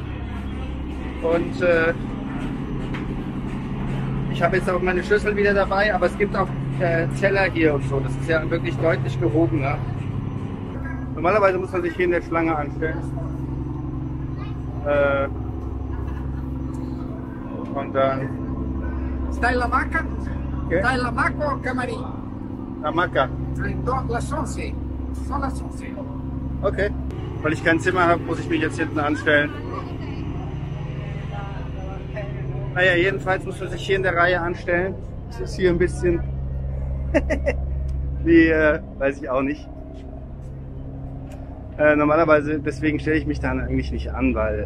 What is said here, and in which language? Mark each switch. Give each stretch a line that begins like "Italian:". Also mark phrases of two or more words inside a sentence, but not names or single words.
German: Und ich habe jetzt auch meine Schlüssel wieder dabei, aber es gibt auch Teller hier und so, das ist ja wirklich deutlich gehobener. Normalerweise muss man sich hier in der Schlange anstellen. Und dann...
Spanish: Está en la hamaca? ¿Qué? ¿Está en la hamaca o camarín? Hamaca. Las 11. Son las 11. Okay.
German: Weil ich kein Zimmer habe, muss ich mich jetzt hinten anstellen. Naja, jedenfalls muss man sich hier in der Reihe anstellen. Das ist hier ein bisschen... wie, weiß ich auch nicht. Normalerweise, deswegen stelle ich mich dann eigentlich nicht an, weil...